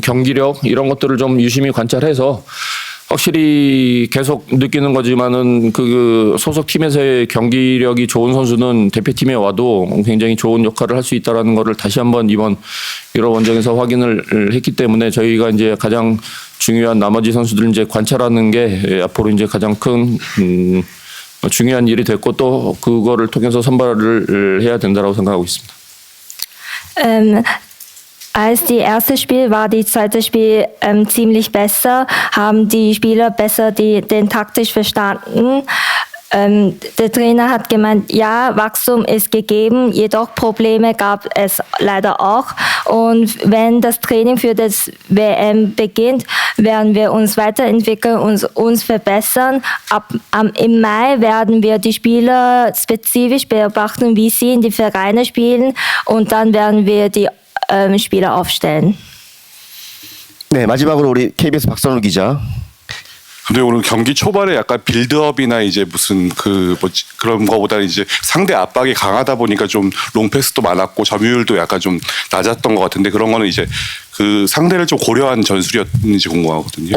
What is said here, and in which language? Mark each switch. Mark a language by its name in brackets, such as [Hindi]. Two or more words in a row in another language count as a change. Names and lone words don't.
[Korean] 경기력 이런 것들을 좀 유심히 관찰해서 확실히 계속 느끼는 거지만은 그 소속 팀에서의 경기력이 좋은 선수는 대표팀에 와도 굉장히 좋은 역할을 할 수 있다라는 거를 다시 한번 이번 유럽 원정에서 확인을 했기 때문에 저희가 이제 가장 중요한 나머지 선수들 이제 관찰하는 게 앞으로 이제 가장 큰 중요한 일이 됐고 또 그거를 통해서 선발을 해야 된다라고 생각하고 있습니다. [German] Als die erste Spiel war die zweite Spiel ziemlich besser, haben die Spieler besser den taktisch verstanden. Der Trainer hat gemeint, ja, Wachstum ist gegeben, jedoch Probleme gab es leider auch. Und wenn das Training für das WM beginnt, werden wir uns weiterentwickeln und uns verbessern. Im Mai werden wir die Spieler spezifisch beobachten, wie sie in die Vereine spielen und dann werden wir die Spieler aufstellen. [Korean] 네, 마지막으로 우리 KBS 박선우 기자. 근데 오늘 경기 초반에 약간 빌드업이나 이제 무슨 그런 거보다 이제 상대 압박이 강하다 보니까 좀 롱패스도 많았고 점유율도 약간 좀 낮았던 것 같은데 그런 거는 이제 그 상대를 좀 고려한 전술이었는지 궁금하거든요.